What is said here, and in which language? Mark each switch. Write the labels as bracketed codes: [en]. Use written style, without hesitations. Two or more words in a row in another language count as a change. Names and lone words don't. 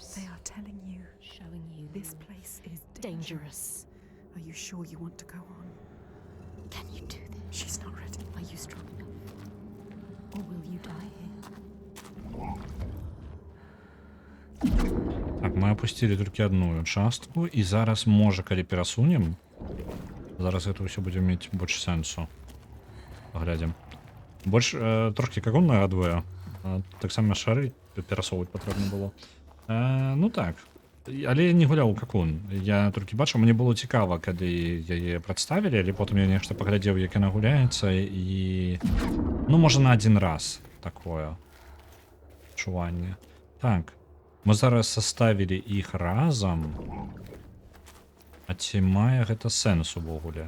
[en] They are telling you Showing you this place is dangerous. Are you sure you want to go on? Can you do this? She's not ready. Are you strong enough? Or will you die here? [be] Так, мы опустили толькі одну частку, і зараз, можа, калі перасунем, зараз гэта ўсё будзе мець больш сэнсу. Паглядзім. Больш трошкі как он нагадвае. Таксама шары перасоўваць патрэбна было. Ну так. Але я не гуляў как он. Я толькі бачыў, мне было цікава, калі яе прадставілі, але потым я нешта паглядзеў, як яна гуляецца, і ну, можа, на адзін раз такое адчуванне. Так. Мы зараз составілі іх разам. А ці мае гэта сэнс увогуле?